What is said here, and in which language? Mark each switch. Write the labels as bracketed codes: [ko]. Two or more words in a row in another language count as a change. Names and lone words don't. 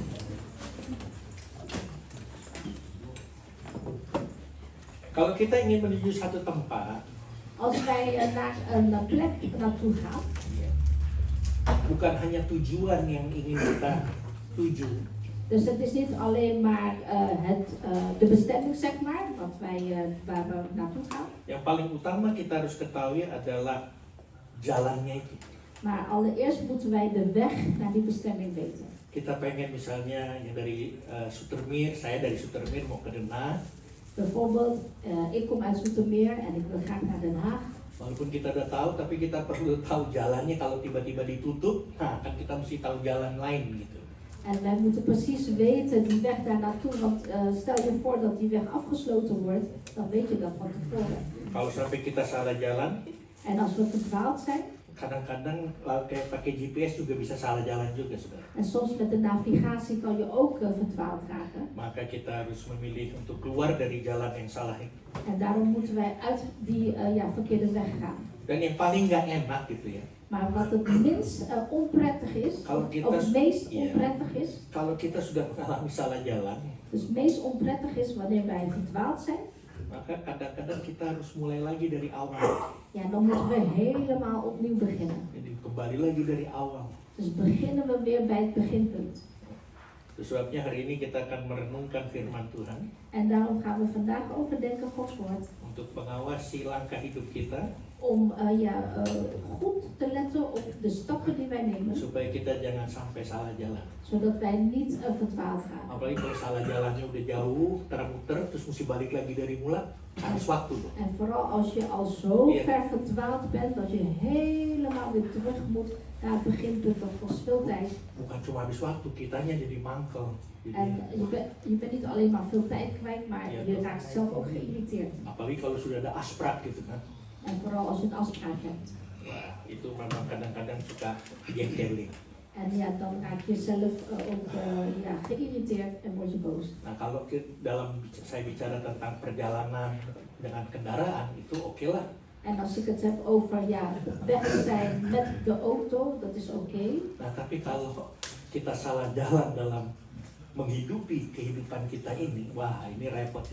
[id] Kalau kita ingin menuju satu tempat, [nl] Als wij naar een plek naartoe gaan, [id] bukan hanya tujuan yang ingin kita tuju, [nl] dus het is niet alleen maar de bestemming, zeg maar, wat waar we naartoe gaan. [id] yang paling utama kita harus ketahui adalah jalannya itu. [nl] Maar allereerst moeten wij de weg naar die bestemming weten. [id] Kita pengen misalnya yang dari Sutermeer, saya dari Sutermeer mau ke Den Haag. [nl] Bijvoorbeeld, ik kom uit Zoetermeer en ik wil graag naar Den Haag. [id] Walaupun kita udah tahu, tapi kita perlu tahu jalannya. Kalau tiba-tiba ditutup, nah kan kita mesti tahu jalan lain gitu. [nl] En wij moeten precies weten die weg daar naartoe, want stel je voor dat die weg afgesloten wordt, dan weet je dat van tevoren. [id] Kalau sampai kita salah jalan, [nl] En als we verdwaald zijn, [id] kadang-kadang kayak pakai GPS juga bisa salah jalan juga, saudara. [nl] en soms met de navigatie kan je ook verdwaald raken. [id] Maka kita harus memilih untuk keluar dari jalan yang salah itu. [nl] En daarom moeten wij uit die verkeerde weg gaan. [id] Dan yang paling nggak enak gitu ya, [nl] Maar wat het minst onprettig is, [id] Kalau kita- [nl] of het meest [id] Iya. [nl] onprettig is, [id] kalau kita sudah mengalami salah jalan, [nl] dus het meest onprettig is wanneer wij verdwaald zijn, [id] maka kadang-kadang kita harus mulai lagi dari awal. [nl] ja, dan moeten we helemaal opnieuw beginnen. [id] Jadi kembali lagi dari awal. [nl] Dus beginnen we weer bij het beginpunt. [id] Itu sebabnya hari ini kita akan merenungkan firman Tuhan [nl] En daarom gaan we vandaag overdenken Gods woord. [id] untuk mengawasi langkah hidup kita [nl] Om goed te letten op de stappen die wij nemen. [id] supaya kita jangan sampai salah jalan. [nl] Zodat wij niet verdwaald gaan. [id] Apalagi kalau salah jalannya udah jauh, termuter, terus mesti balik lagi dari mula, habis waktu dong. [nl] En vooral als je al zo Ja. ver verdwaald bent dat je helemaal weer terug moet naar het beginpunt, dat kost veel tijd. [id] Bukan cuma habis waktu, kitanya jadi mangkel. [nl] En [id] Jadi, [nl] je bent niet alleen maar veel tijd kwijt, maar Ja. je raakt zelf ook geïrriteerd. [id] apalagi kalau sudah ada afspraak gitu kan. [nl] En vooral als je een afspraak hebt. [id] Wah, itu memang kadang-kadang suka jengkeling. [nl] En ja, dan raak je zelf ook geïrriteerd en word je boos. [id] Nah, kalau dalam saya bicara tentang perjalanan dengan kendaraan itu oke lah. [nl] En als ik het heb over weg zijn met de auto, dat is oké. [id] Nah, tapi kalau kita salah jalan dalam menghidupi kehidupan kita ini, wah ini repot sih.